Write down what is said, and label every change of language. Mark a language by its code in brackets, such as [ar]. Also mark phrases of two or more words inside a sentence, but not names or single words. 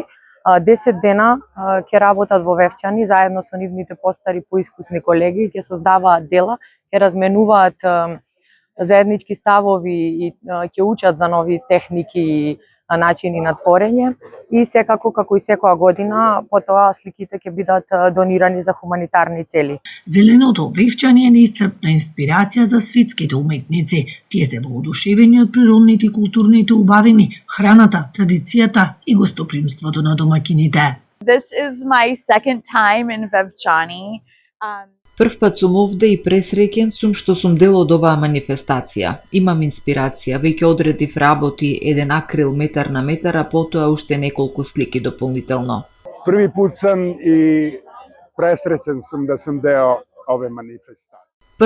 [mk] 10 дена ќе работат во Вевчани заедно со нивните постари поискусни колеги, ќе создаваат дела, ќе разменуваат заеднички ставови и ќе учат за нови техники и начини на творење и секако како и секоја година потоа сликите ќе бидат донирани за хуманитарни цели. Зеленото вевчани е неисцрпна инспирација за светските уметници. Тие се воодушевени од природните и културните убавини, храната, традицијата и гостопримството на домаќините. [en] This is my second time in Vevchani. [mk] Прв пат сум овде и пресреќен сум што сум дел од оваа манифестација. Имам инспирација, веќе одредив работи еден акрил метар на метар, а потоа уште неколку слики дополнително. [sr] Први пут сум и пресреќен сум да сум дел ове манифестација.